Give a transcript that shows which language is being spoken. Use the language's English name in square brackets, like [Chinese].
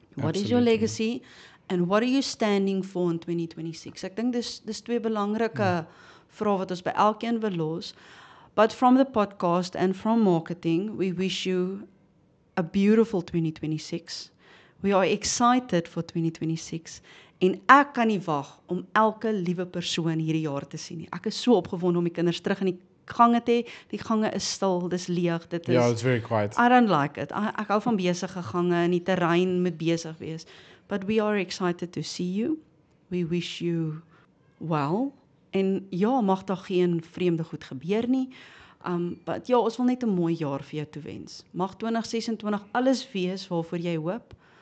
[English] What is your legacy and what are you standing for in 2026? [Afrikaans] Ek dink dis twee belangrike vrae wat ons by elkeen wil los. [English] But from the podcast and from marketing, we wish you a beautiful 2026. We are excited for 2026. [Afrikaans] En ek kan nie wag om elke liewe persoon hierdie jaar te sien nie. Ek is so opgewonde om die kinders terug in die gange te hê. Die gange is stil, dis leeg, dit is [English] Yeah, it's very quiet. I don't like it. [Afrikaans] Ek hou van besige gange en die terrein moet besig wees. [English] But we are excited to see you. We wish you well. [Afrikaans] En ja, mag daar geen vreemde goed gebeur nie. But ja, ons wil net 'n mooi jaar vir jou toewens. Mag 2026 alles wees waarvoor jy hoop.